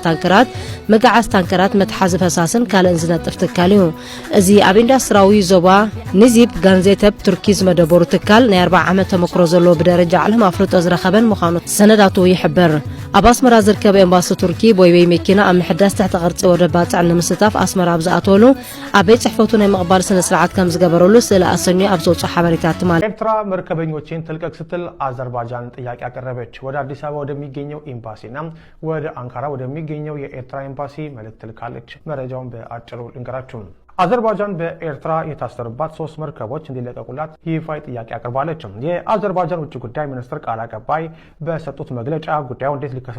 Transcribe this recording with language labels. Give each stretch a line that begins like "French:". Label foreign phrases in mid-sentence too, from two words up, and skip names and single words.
Tigrinya: ታንከራት መጋዓዝ ታንከራት መትሓዚ ፈሳስን ካልእን ዝነጥፍ ትካል እዩ እዚ ኣብ ኢንዱስትሪያዊ ዞባ ንዚብ ጋንዜተብ ቱርኪ ዝመደበሩ ትካል ናይ 40 ዓመት ተመክሮ ዘለዎ ብደረጃ ዓለም ኣፍርጦ ዝረኸበን ምዃኑ ሰነዳቱ ይሕብር ኣብ ኣስመራ ዝርከብ ኤምባሲ ቱርኪ ቦይበይ መኪና ኣብ ምሕዳስ ትሕተ ቅርጺ ወደብ ባፅዕ ንምስታፍ ኣስመራ ኣብ ዝኣተወሉ ኣብ ቤት ጽሕፈቱ ናይ ምቕባል ስነ ስርዓት ከም ዝገበረሉ ስእሊ ኣሰኞ ኣብ ዘውፅኡ ሓበሬታት ትማል
Amharic: ኤርትራ መርከበኞችን ትልቀቅ ስትል አዘርባይጃን ጥያቄ አቀረበች። ወደ አዲስ አበባ ወደሚገኘው ኤምባሲና ወደ አንካራ ወደሚገኘው የኤርትራ ኤምባሲ መልእክት ልካለች። መረጃውን በአጭሩ ልንገራችሁ። አዘርባይጃን በኤርትራ የታሰሩባት 3 መርከቦች እንዲለቀቁላት ይፋዊ ጥያቄ አቅርባለች። የአዘርባይጃን ውጭ ጉዳይ ሚኒስትር ቃል አቀባይ በሰጡት መግለጫ ጉዳዩ እንዴት ሊከሰት